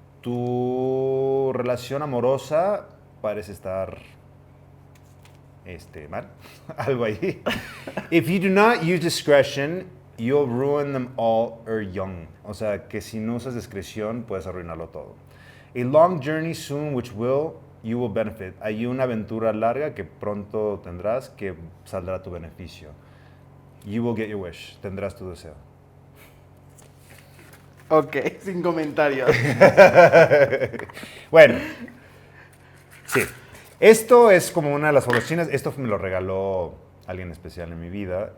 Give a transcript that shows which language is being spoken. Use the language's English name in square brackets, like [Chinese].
[Spanish] Tu relación amorosa parece estar mal. Algo ahí. [English] If you do not use discretion, you'll ruin them all young. [Spanish] O sea, que si no usas discreción, puedes arruinarlo todo. [English] A long journey soon, which you will benefit. [Spanish] Hay una aventura larga que pronto tendrás que saldrá a tu beneficio. [English] You will get your wish. [Spanish] Tendrás tu deseo. Ok, sin comentarios. Bueno, sí. Esto es como una de las oficinas. Esto me lo regaló alguien especial en mi vida.